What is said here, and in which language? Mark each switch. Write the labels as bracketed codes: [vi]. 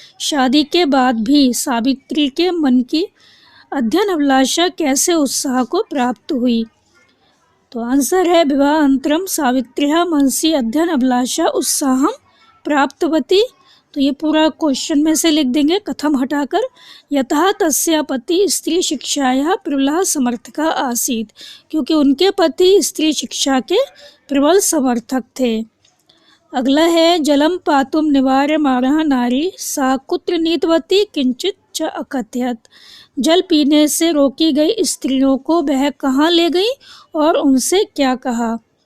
[hi] शादी के बाद भी सावित्री के मन की अध्ययन अभिलाषा कैसे उत्साह को प्राप्त हुई। तो आंसर है [sa] विवाहानन्तरम सावित्र्याः मनसि अध्ययन अभिलाषा उत्साहम प्राप्तवती। [hi] तो ये पूरा क्वेश्चन में से लिख देंगे कथम हटाकर। [sa] यतः तस्या पति स्त्री शिक्षायाः प्रबलः समर्थका आसीत। [hi] क्योंकि उनके पति स्त्री शिक्षा के प्रबल समर्थक थे। अगला है [sa] जलम पातुम निवार्यमाणः नारी सा कुत्र नीतवती किंचित च अकथयत। [hi] जल पीने से रोकी गई स्त्रियों को वह कहाँ ले गई और उनसे क्या कहा।